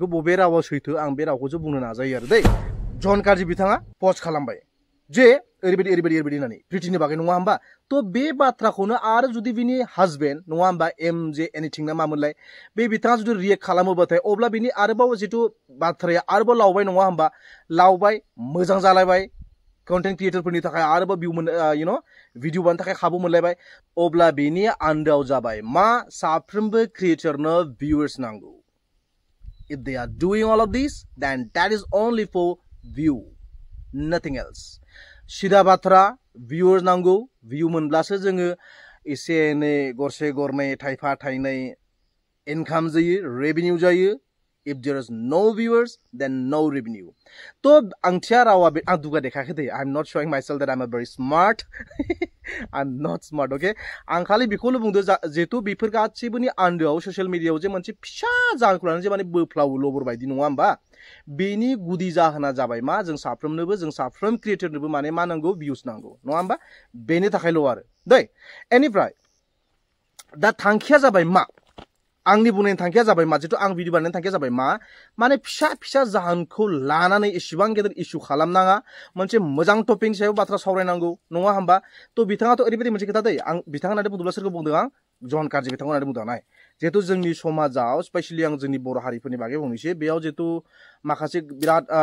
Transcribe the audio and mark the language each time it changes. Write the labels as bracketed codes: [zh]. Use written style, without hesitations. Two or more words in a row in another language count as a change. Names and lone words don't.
[brx] बबे रावा सैथो आं बे रावखौसो बुंनो नाजायो आरो दै जन गाज्रि बिथाङा पस्ट खालामबाय जे ओरैबायदि होननानै प्रितिनि बागै नङा होमबा थ' बे बाथ्राखौनो आरो जुदि बिनि हाजबेन्ड नङा होमबा एम जे एनिथिं ना मामोनलाय बे बिथाङा जुदि रियेक्ट खालामोबाथाय अब्ला बिनि आरोबाव जितु बाथ्राया आरोबाव लावबाय नङा होमबा लावबाय मोजां जालायबाय कन्टेन्ट क्रिएटरफोरनि थाखाय आरोबाव भिउ मोनो भिडिअ बानायनो थाखाय खाबु मोनलायबाय अब्ला बेनि आन्दोआव जाबाय मा साफ्रोमबो क्रिएटरनो भिउवार्स नांगौ [en] if they are doing all of this then that is only for view nothing else [brx] सिदा बाथ्रा भिउवार्स नांगौ भिउ मोनब्लासो जोङो एसे एनै गरसे गरनै थाइफा थाइनै इनकाम जायो रेभिनिउ जायो [en] if there is no viewers then no revenue [brx] तो आंथिया रावा आं दुगा देखायाखै दे [en] I am not showing myself that I am a very smart I am not smart okay [brx] आं खालि बेखौल' बुंदो जिहेतु बेफोर गासैबोनि आन्दोआव ससियेल मिडियायाव जे मोनसे फिसा जाहोनखौ लानानै जे माने बोफ्लावो लबर बायदि नङा होमबा बेनि गुदि जाहोना जाबाय मा जों साफ्रोम क्रिएटरनोबो माने मा नांगौ भिउस नांगौ नङा होमबा बेनि थाखायल' आरो दै एनिफ्राय दा थांखिया जाबाय मा आंनि बुंनायनि थांखिया जाबाय मा जितु आं भिडिअ बानायनायनि थांखिया जाबाय मा माने फिसा फिसा जाहोनखौ लानानै एसेबां गेदेर इस्यु खालामनाङा मोनसे मोजां टपिकनि सायाव बाथ्रा सावरायनांगौ नङा होमबा थ' बिथाङाथ' ओरैबायदि मोनसे खोथा दै आं बिथाङा होननानै बुंदोंब्ला सोरखौ बुंदों आं जन कार्जि बिथांखौ होननानै बुंदों नाय जिहेतु जोंनि समाजाव स्पेसियेलि आं जोंनि बर' हारिफोरनि बागै बुंनोसै बेयाव जिहेतु माखासे बिराद